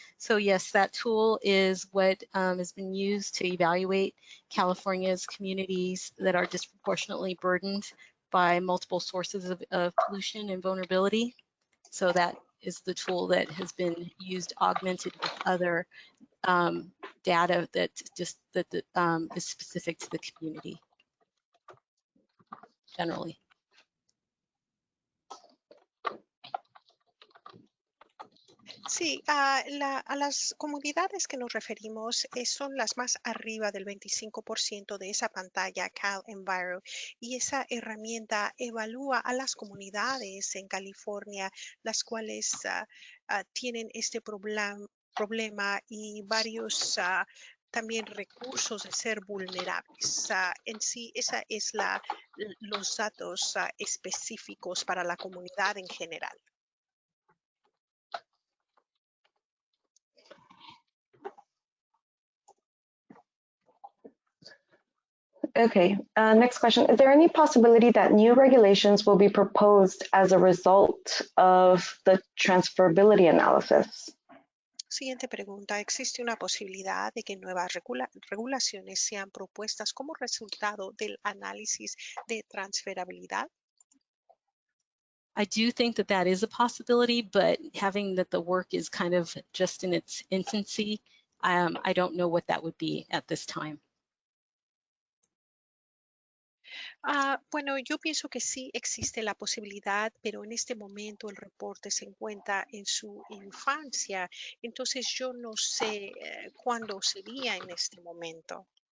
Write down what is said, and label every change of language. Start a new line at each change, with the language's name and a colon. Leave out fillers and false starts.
English: So yes, that tool is what has been used to evaluate California's communities that are disproportionately burdened by multiple sources of pollution and vulnerability. So that is the tool that has been used, augmented with other data that is specific to the community generally.
Spanish: Sí, a las comunidades que nos referimos son las más arriba del 25% de esa pantalla Cal Enviro, y esa herramienta evalúa a las comunidades en California, las cuales tienen este problema y varios también recursos de ser vulnerables. En sí, esa es los datos específicos para la comunidad en general.
English: Okay, next question. Is there any possibility that new regulations will be proposed as a result of the transferability analysis?
Spanish: Siguiente pregunta. ¿Existe una posibilidad de que nuevas regulaciones sean propuestas como resultado del análisis de transferabilidad?
English: I do think that that is a possibility, but having that the work is kind of just in its infancy, I don't know what that would be at this time.
Spanish: Bueno, yo pienso que sí existe la posibilidad, pero en este momento el reporte se encuentra en su infancia, entonces yo no sé cuándo sería en este momento.